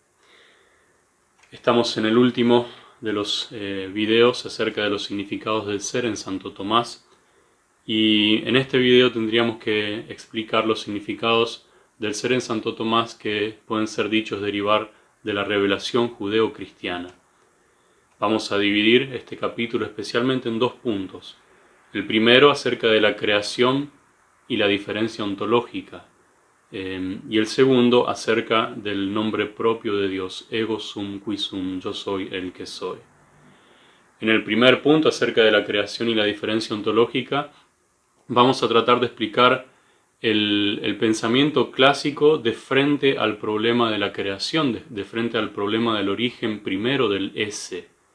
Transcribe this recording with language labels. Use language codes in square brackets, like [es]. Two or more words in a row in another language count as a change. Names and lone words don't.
[es] Estamos en el último de los videos acerca de los significados del ser en Santo Tomás, y en este video tendríamos que explicar los significados del ser en Santo Tomás que pueden ser dichos derivar de la revelación judeo-cristiana. Vamos a dividir este capítulo especialmente en dos puntos. El primero acerca de la creación y la diferencia ontológica, y el segundo acerca del nombre propio de Dios, [la] ego sum qui sum, [es] yo soy el que soy. En el primer punto acerca de la creación y la diferencia ontológica, vamos a tratar de explicar el pensamiento clásico de frente al problema de la creación, de frente al problema del origen primero del ese.